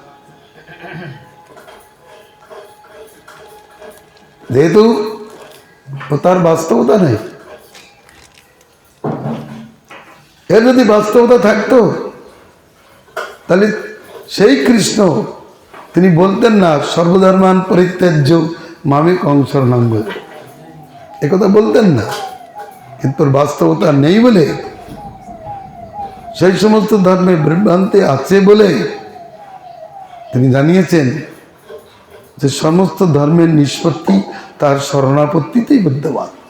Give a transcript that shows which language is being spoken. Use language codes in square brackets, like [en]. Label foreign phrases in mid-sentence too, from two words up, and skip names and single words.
[bn] যেহেতু তার বাস্তবতা নেই। এর যদি বাস্তবতা থাকতো, তাহলে সেই কৃষ্ণ তিনি বলতেন না, [sa] सर्वधर्मान परित्याज्य मामेकं शरणं व्रज, [bn] একথা বলতেন না। কিন্তু বাস্তবতা নেই বলে, সেই সমস্ত ধর্মে বিভ্রান্তি আছে বলে তিনি জানিয়েছেন যে সমস্ত ধর্মের নিষ্পত্তি তার শরণাপত্তিতেই বিদ্যমান।